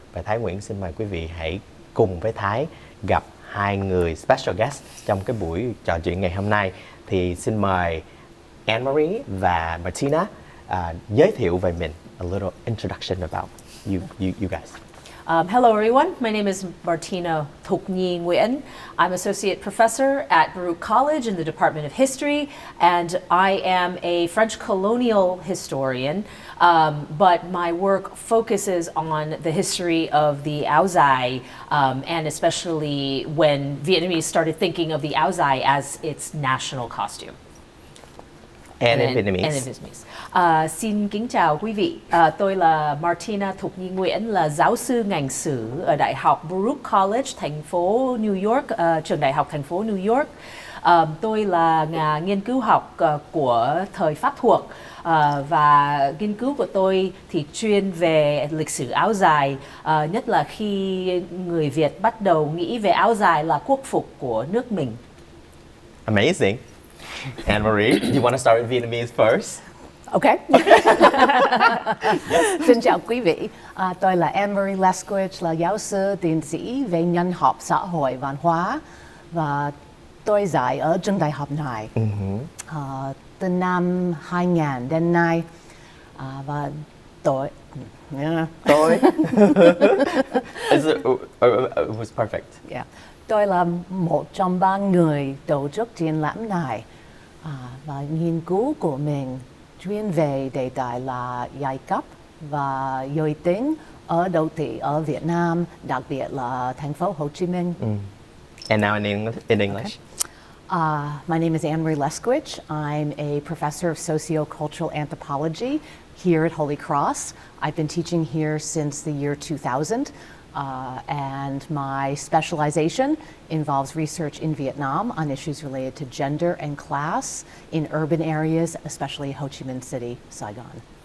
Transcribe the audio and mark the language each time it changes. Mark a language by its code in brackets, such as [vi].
[vi] Và Thái Nguyễn xin mời quý vị hãy cùng với Thái gặp hai người special guest trong cái buổi trò chuyện ngày hôm nay. Thì xin mời Anne-Marie và Martina giới thiệu về mình, [en] a little introduction about you guys. Hello everyone, my name is Martina Thục Nhi Nguyen. I'm Associate Professor at Baruch College in the Department of History, and I am a French colonial historian, but my work focuses on the history of the áo dài, and especially when Vietnamese started thinking of the áo dài as its national costume. And in Vietnamese. And in Vietnamese. [vi] Xin kính chào quý vị. Tôi là Martina Thục Nhi Nguyễn, là giáo sư ngành sử ở Đại học Baruch College, thành phố New York, trường đại học thành phố New York. Tôi là nhà nghiên cứu học của thời Pháp thuộc, và nghiên cứu của tôi thì chuyên về lịch sử áo dài, nhất là khi người Việt bắt đầu nghĩ về áo dài là quốc phục của nước mình. [en] Amazing. Anne-Marie, you want to start with Vietnamese first? Okay. [vi] Xin chào quý vị. Tôi là Anne-Marie Lesquich, là giáo sư tiến sĩ về nhân học xã hội văn hóa, và tôi dạy ở trường đại học này từ năm 2000 đến nay. Và tôi [en] It was perfect. Yeah. [vi] Tôi là một trong ba người tổ chức triển lãm này, và nghiên cứu của mình chuyên về đề tài là giai cấp và giới tính ở đô thị ở Việt Nam, đặc biệt là thành phố Hồ Chí Minh. [en] And now in English. My name is Anne-Marie Lesquich. I'm a professor of sociocultural anthropology here at Holy Cross. I've been teaching here since the year 2000. And my specialization involves research in Vietnam on issues related to gender and class in urban areas, especially Ho Chi Minh City, Saigon.